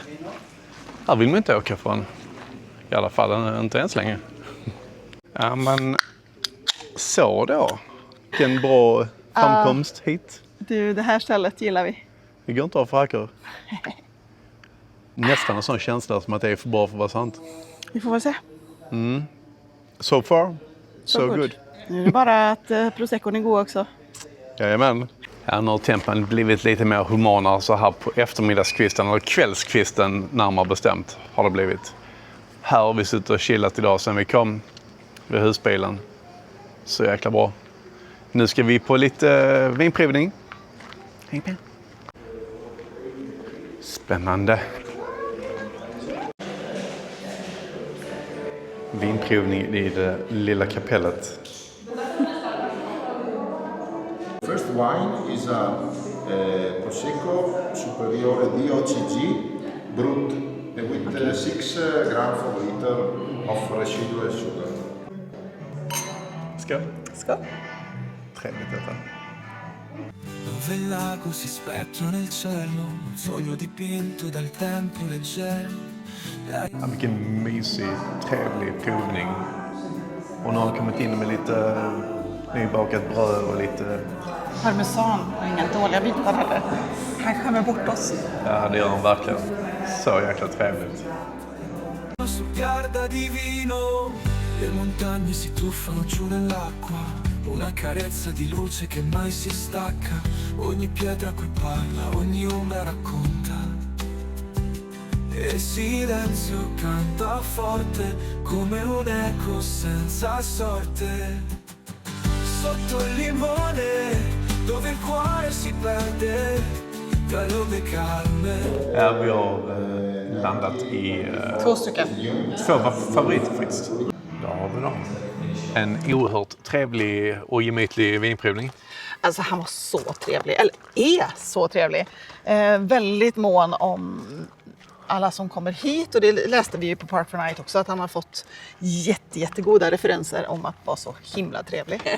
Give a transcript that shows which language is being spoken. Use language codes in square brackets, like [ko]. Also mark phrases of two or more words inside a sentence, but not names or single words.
[sv] Här vill man inte åka från. I alla fall inte ens länge. Ja, men så då. Vilken bra framkomst hit. Du, det här stället gillar vi. Det går inte av för hackor. Nästan en sån känsla som att det är för bra för att vara sant. Vi får väl se. [en] So far, so good. [sv] Nu är det bara att Proseccon är god också. Jajamän. Ja, nu har tempen blivit lite mer humanare så här på eftermiddagskvisten eller kvällskvisten närmare bestämt har det blivit. Här har vi suttit och chillat idag sen vi kom vid husbilen. Så jäkla bra. Nu ska vi på lite vinprovning. Häng med. Spännande. Vinprovning i det lilla kapellet. [en] First wine is a Prosecco Superiore di OCG Brut with 6 grams per liter of residual sugar. [sv] Skål. Skål. Trevligt detta. [it] Dove il lago si specchia nel cielo, un sogno dipinto dal tempo leggero. [sv] Ja, vilken mysig, trevlig provning. Och nu har han kommit in med lite nybakat bröd och lite... Parmesan och inga dåliga bitar heller. Han skämmer bort oss. Ja, det gör han verkligen. Så jäkla trevligt. [it] Guarda divino, le montagne si tuffano giù nell'acqua, una carezza di luce che mai si stacca, ogni pietra qui parla, ogni ombra racconta, e il silenzio canta forte come un eco senza sorte, sotto il limone dove il cuore si perde tra l'onde calme. [sv] Ja, vi har landat i 2 stycken. 2 favoritfrits. Där har vi dem. En oerhört trevlig och gemytlig vinprovning. Alltså han var så trevlig, eller är så trevlig. Väldigt mån om alla som kommer hit, och det läste vi ju på Park for Night också, att han har fått jättegoda referenser om att vara så himla trevlig.